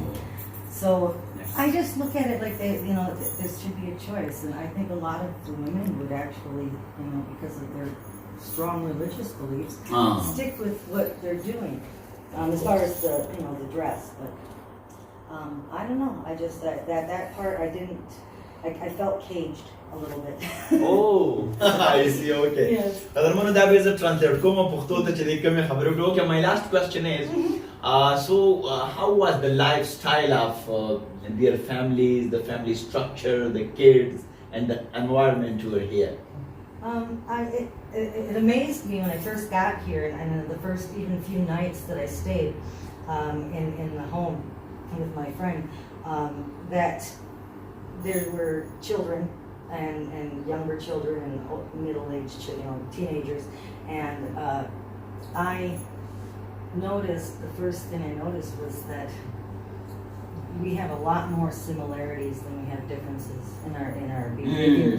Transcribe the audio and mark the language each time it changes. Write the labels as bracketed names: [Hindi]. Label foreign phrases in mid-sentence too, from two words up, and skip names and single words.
[English] So I just look at it like this should be a choice, and I think a lot of the women would actually, because of their strong religious beliefs, stick with what they're doing, as far as the dress. But I don't know. I just that part I didn't. I felt caged a little bit. I see. Okay. Yes. [Pashto] قدرمنه دا به زه ترانسلیټ کوم پښتو ته چې دې کومې خبرې وکړو. [English] Okay, my last question is, how was the lifestyle of their families, the family structure, the kids, and the environment you were here? It amazed me when I first got here, and the first even few nights that I stayed in the home with my friend, that there were children and younger children and middle-aged teenagers, and I noticed, the first thing I noticed was that we have a lot more similarities than we have differences in our behaviors.